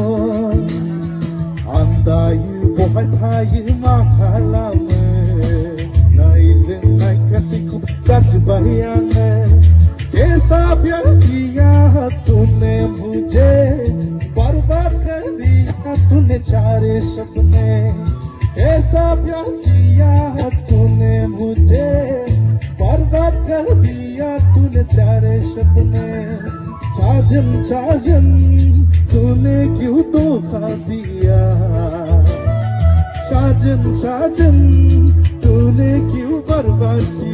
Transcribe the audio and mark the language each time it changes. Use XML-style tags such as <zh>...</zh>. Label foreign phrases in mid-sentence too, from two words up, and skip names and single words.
<brx>आंदायो बहाय थायो मा खालामो नायलोंनाय गासैखौ गारजोब्बाय आङो ऐसा</brx> <hi>प्यार किया तूने मुझे बर्बाद कर दिया तूने सारे सपने ऐसा प्यार किया तूने मुझे बर्बाद कर दिया तूने सारे सपने साजन साजन तूने क्यों धोखा दिया साजन साजन तूने क्यों बर्बाद किया</hi>